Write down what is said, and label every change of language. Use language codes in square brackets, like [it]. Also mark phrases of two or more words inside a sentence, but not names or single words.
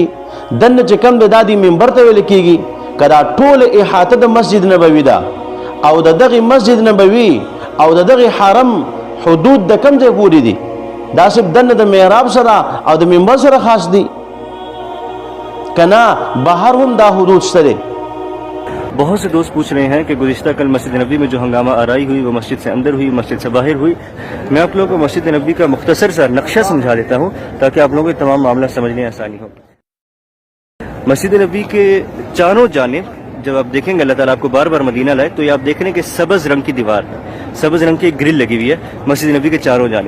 [ps] دننه چې کوم دی دا د منبر ته ویلی کېږي. که دا ټوله احاطه د مسجد نبوي ده او د دغې مسجد نبوي او د دغې حرم حدود د کوم ځای پورې دي؟ دا صرف دننه د محراب سره او د منبر سره خاص دي که نه بهر هم دا حدود شته دی؟ [ur] بہت سے دوست پوچھ رہے ہیں کہ گزشتہ کل مسجد نبوی میں جو ہنگامہ آرائی ہوئی وہ مسجد سے اندر ہوئی مسجد سے باہر ہوئی. میں آپ لوگوں کو مسجد نبوی کا مختصر سا نقشہ سمجھا دیتا ہوں تاکہ آپ لوگوں کو تمام معاملہ سمجھنے آسانی ہو. مسجد نبوی کے چاروں جانب جب آپ دیکھیں گے اللہ تعالیٰ آپ کو بار بار مدینہ لائے تو یہ آپ دیکھ رہے ہیں کہ سبز رنگ کی دیوار ہے, سبز رنگ کی ایک گرل لگی ہوئی ہے مسجد نبوی کے چاروں جانب.